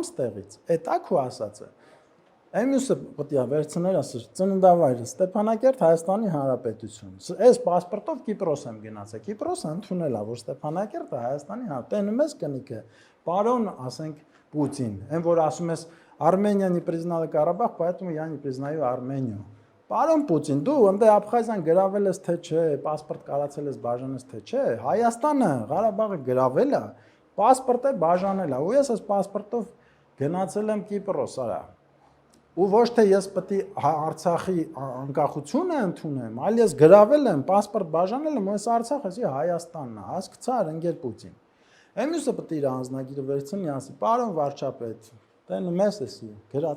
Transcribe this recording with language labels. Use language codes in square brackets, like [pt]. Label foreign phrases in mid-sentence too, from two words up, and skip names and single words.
[hy] ստեղից։ Էդ է քո ասածը։ Այմուսը պետք է վերցնել ասել, ծննդավայրը Ստեփանակերտ Հայաստանի Հանրապետություն։ Այս պասպորտով Կիպրոս եմ գնացել։ Կիպրոսը ընդունել է, որ Ստեփանակերտը Հայաստանի Հանրապետություն։ Տենում ես կնիկը, պարոն, ասենք Պուտին, այն որ ասում ես [ru] Армения не признала Карабах, поэтому я не признаю Армению։ [hy] Պարոն Պուտին, դու ընդ Աբխազիան գրավել ես թե չէ, պասպորտ կարացել ես բաժանես թե չէ, Հայաստանը Ղարաբաղը գրավել է, պասպորտը բաժանել է, ու ես այս պասպորտով գնացել եմ Կիպրոս, արա։ Ու ոչ թե ես պետք է Արցախի անկախությունը ընդունեմ, այլ ես գրավել եմ, պասպորտ բաժանել եմ, ու այս Արցախը էսի Հայաստանն է, հասկացար ընկեր Պուտին։ Էմիսը պետք է իր անձնագիրը վերցնի, ասի, պարոն վարչապետ, տեն մեզ էսի, գրած